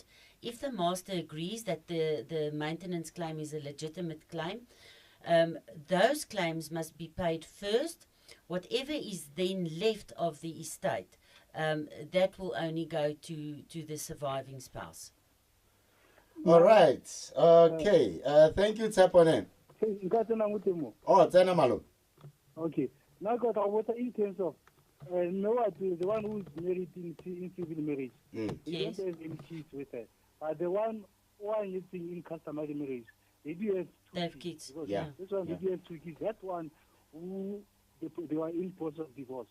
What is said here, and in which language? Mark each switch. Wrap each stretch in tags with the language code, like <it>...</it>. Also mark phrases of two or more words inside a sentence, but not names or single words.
<en>If the master agrees that the maintenance claim is a legitimate claim, those claims must be paid first. Whatever is then left of the estate, that will only go to the surviving spouse. All right. Okay. Thank you,</en> <tn>Tsapone. Oh, tsena malo.</tn> <en>Okay. Now, got in terms of the one who is married in civil marriage, he Yes. don't have any kids with her. The one who are in customary marriage, they do have They have two kids. because Yeah. This one, Yeah. they do have 2 kids. That one who they were in process of divorce.</en>